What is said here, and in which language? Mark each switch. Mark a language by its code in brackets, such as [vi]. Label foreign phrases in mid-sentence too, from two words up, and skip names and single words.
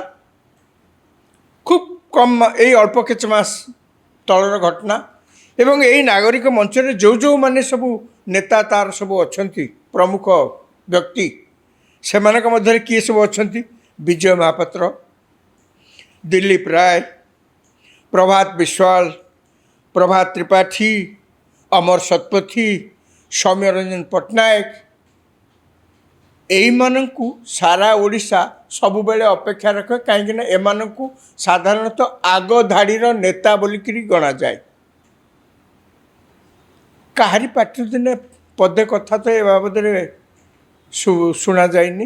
[or] ଖୁବ୍ କମ୍ ଏଇ ଅଳ୍ପ କିଛି ମାସ ତଳର ଘଟଣା। ଏବଂ ଏଇ ନାଗରିକ ମଞ୍ଚରେ ଯେଉଁମାନେ ସବୁ ନେତା ତାର ସବୁ ଅଛନ୍ତି ପ୍ରମୁଖ ବ୍ୟକ୍ତି, ସେମାନଙ୍କ ମଧ୍ୟରେ କିଏ ସବୁ ଅଛନ୍ତି? ବିଜୟ ମହାପାତ୍ର, ଦିଲ୍ଲୀପ ରାୟ, प्रभात विश्वाल, प्रभात त्रिपाठी, अमर शतपथी, सौम्य रंजन पट्टनायक ଏଇମାନଙ୍କୁ ସାରା ଓଡ଼ିଶା ସବୁବେଳେ ଅପେକ୍ଷା ରଖେ, କାହିଁକିନା ଏମାନଙ୍କୁ ସାଧାରଣତଃ ଆଗ ଧାଡ଼ିର ନେତା ବୋଲିକିରି ଗଣାଯାଏ। କାହାରି ପାଟିରୁ ଦିନେ ପଦେ କଥା ତ ଏ ବାବଦରେ ଶୁଣାଯାଇନି।